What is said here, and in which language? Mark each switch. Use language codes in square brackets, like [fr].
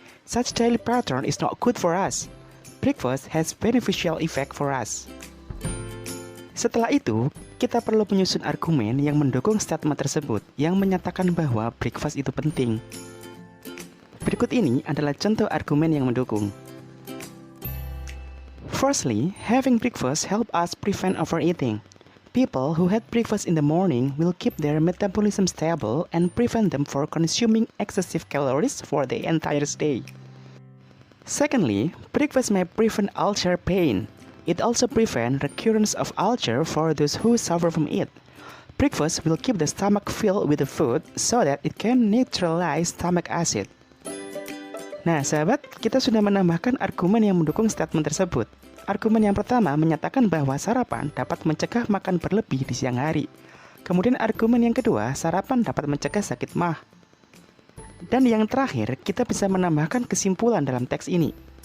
[en] Such daily pattern is not good for us. Breakfast has beneficial effect for us. [id] Setelah itu, kita perlu menyusun argumen yang mendukung statement tersebut yang menyatakan bahwa breakfast itu penting. Berikut ini adalah contoh argumen yang mendukung. [en] Firstly, having breakfast help us prevent overeating. People who had breakfast in the morning will keep their metabolism stable and prevent them from consuming excessive calories for the entire day. Secondly, breakfast may prevent ulcer pain. It also prevents recurrence of ulcer for those who suffer from it. Breakfast will keep the stomach filled with the food so that it can neutralize stomach acid. [id] Nah, sahabat, kita sudah menambahkan argumen yang mendukung statement tersebut. argumen yang pertama menyatakan bahwa sarapan dapat mencegah makan berlebih di siang hari. Kemudian argumen yang kedua, sarapan dapat mencegah sakit mah. Dan yang terakhir, kita bisa menambahkan kesimpulan dalam teks ini.